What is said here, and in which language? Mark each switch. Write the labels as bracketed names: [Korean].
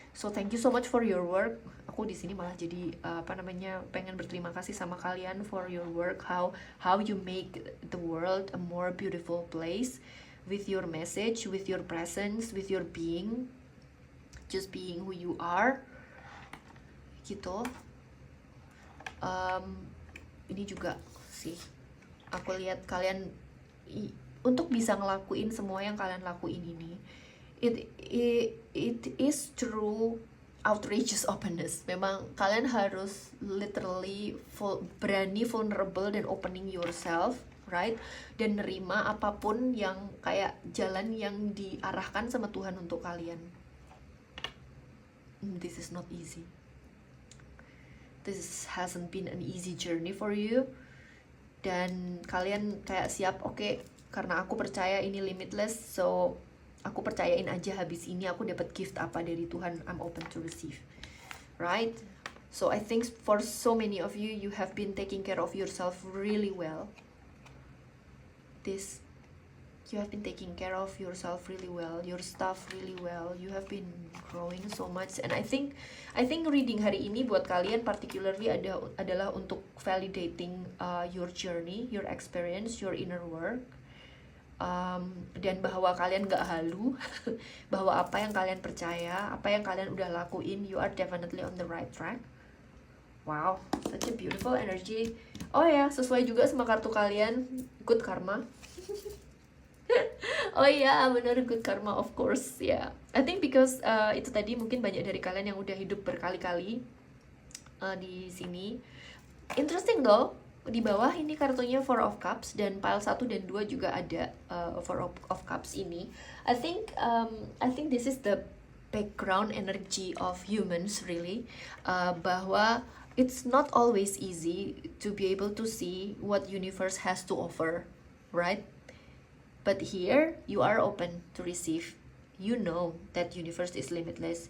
[English] So thank you so much for your work. [Indonesian] Aku di sini malah jadi pengen berterima kasih sama kalian [English] for your work, how you make the world a more beautiful place with your message, with your presence, with your being, just being who you are gitu. [Indonesian] Ini juga sih aku lihat kalian untuk bisa ngelakuin semua yang kalian lakuin ini, [English] it is true outrageous openness. [Indonesian] Memang kalian harus literally berani, vulnerable, dan [English] opening yourself, right? [Indonesian] Dan nerima apapun yang kayak jalan yang diarahkan sama Tuhan untuk kalian. [English] This is not easy. This hasn't been an easy journey for you. [Indonesian] Dan kalian kayak siap, oke, karena aku percaya ini limitless, so aku percayain aja habis ini aku dapat gift apa dari Tuhan, [English] I'm open to receive, right? So I think for so many of you, you have been taking care of yourself really well. You have been taking care of yourself really well, your stuff really well. You have been growing so much, and I think reading [Indonesian] hari ini buat kalian [English] particularly adalah untuk validating your journey, your experience, your inner work. [Indonesian] Dan bahwa kalian gak halu, bahwa apa yang kalian percaya, apa yang kalian udah lakuin, [English] you are definitely on the right track. Wow, such a beautiful energy. [Indonesian] Oh ya, sesuai juga sama kartu kalian, good karma. Oh iya, benar, good karma, [English] of course [Indonesian] ya. Yeah. [English] I think because [Indonesian] itu tadi mungkin banyak dari kalian yang udah hidup berkali-kali di sini. [English] Interesting though. [Indonesian] Di bawah ini kartunya Four of Cups, dan pile 1 dan 2 juga ada Four of Cups ini. [English] I think this is the background energy of humans really, bahwa it's not always easy to be able to see what universe has to offer, right? But here you are open to receive. You know that universe is limitless.